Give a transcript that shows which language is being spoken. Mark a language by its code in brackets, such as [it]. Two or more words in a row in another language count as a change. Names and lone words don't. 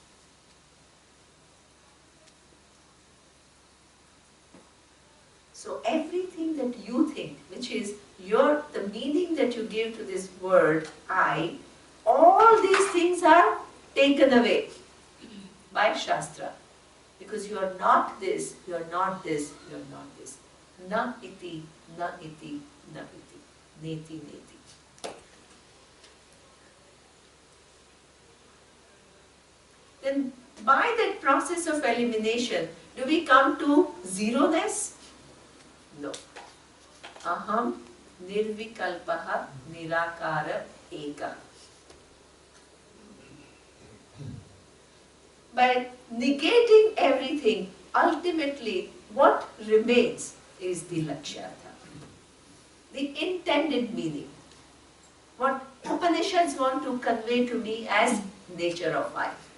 [en] So everything that you think, which is the meaning that you give to this word, I, all these things are taken away by Shastra. Because you are not this, you are not this, you are not this. [sa] Na iti, na iti, na iti. Neti, neti. [en] Then by that process of elimination, do we come to zero-ness? No. [sa] Aham nirvikalpaha nirakara eka. [en] By negating everything, ultimately what remains is the Lakshyartha, the intended meaning. What Upanishads want to convey to me as nature of I.